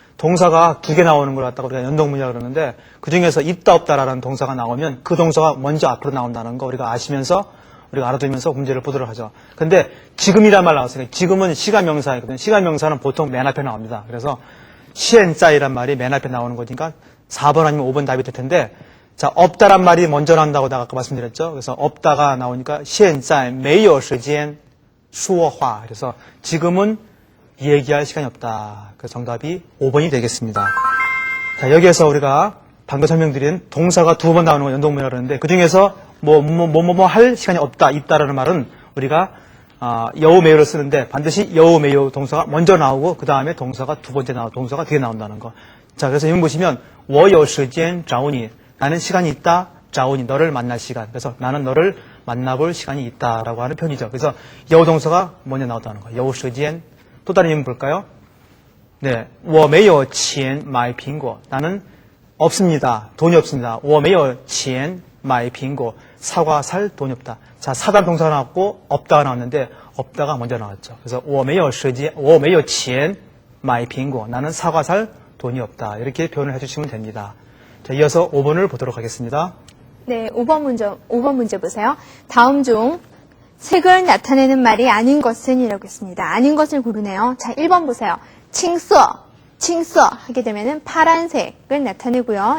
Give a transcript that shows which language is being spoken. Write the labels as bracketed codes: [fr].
[ko] 동사가 2개 나오는 걸 갖다가 우리가 연동문이라 그러는데 그 중에서 있다 없다라는 동사가 나오면 그 동사가 먼저 앞으로 나온다는 거 우리가 아시면서 우리가 알아두면서 문제를 보도록 하죠. 근데 지금이란 말 나왔으니까 지금은 시간명사이거든요. 시간명사는 보통 맨 앞에 나옵니다. 그래서 现在이란 말이 맨 앞에 나오는 거니까 4번 아니면 5번 답이 될 텐데, 자, 없다란 말이 먼저 나온다고 내가 아까 말씀드렸죠. 그래서 없다가 나오니까 [zh] 现在没有时间说话. [ko] 그래서 지금은 얘기할 시간이 없다. 그래서 정답이 5번이 되겠습니다. 자, 여기에서 우리가 방금 설명드린 동사가 2번 나오는 건 연동문이라고 그러는데 그 중에서 뭐 할 시간이 없다, 있다라는 말은 우리가 여우매우를 쓰는데 반드시 여우매우 동사가 먼저 나오고 그 다음에 동사가 2번째 나오고 동사가 뒤에 나온다는 거. 자, 그래서 여기 보시면 [zh] 我有时间找你. [ko] 나는 시간이 있다. [zh] 找你. [ko] 너를 만날 시간. 그래서 나는 너를 만나볼 시간이 있다라고 하는 표현이죠. 그래서 여우 동사가 먼저 나온다는 거. [zh] 有时间. [ko] 또 다른 예문 볼까요? 네, [zh] 我没有钱买苹果. [ko] 나는 없습니다. 돈이 없습니다. [zh] 我没有钱买苹果. [ko] 사과 살 돈이 없다. 자, 사단 동사가 나왔고 없다가 나왔는데 없다가 먼저 나왔죠. [zh] 그래서 我没有时间, 我没有钱买苹果. [ko] 나는 사과 살 돈이 없다. 이렇게 표현을 해주시면 됩니다. 자, 이어서 5번을 보도록 하겠습니다. 네, 5번 문제 보세요. 다음 중 색을 나타내는 말이 아닌 것은 이라고 했습니다. 아닌 것을 고르네요. 자, 1번 보세요. 칭서 하게 되면은 파란색을 나타내고요.